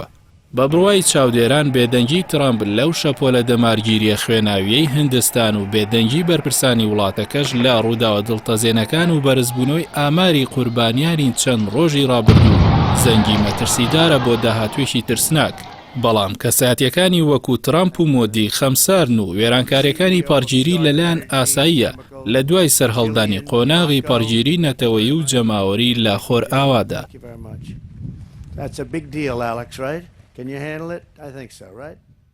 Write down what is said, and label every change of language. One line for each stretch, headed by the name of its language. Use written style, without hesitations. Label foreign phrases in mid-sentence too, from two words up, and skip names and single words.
Central Kurdish: بە بڕوای چاودێران بێدەنگی ترامپ لەو شەپۆلە دەمارگیریە خوێناویەی هیندستان و بێدەنگی بەرپرسانی وڵاتەکەش لە ڕووداوە دڵتەزێنەکان و بەرزبوونەوەی ئاماری قوربانیانی چەند ڕۆژی ڕابردوو زەنگی مەترسیدارە بۆ داهاتوێکی ترسناک. بەڵام کەساتیەکانی وەکو ترامپ و مۆدی خەمسارن و وێرانکاریەکانی پارگیری لەلایەن ئاساییە لە دوای سەرهەڵدانی قۆناغی پارگیری نەتەوەیی و جەماوەری لە خۆر ئاوادا.
English: That's a big deal, Alex, right? Can you handle it? I think so, right?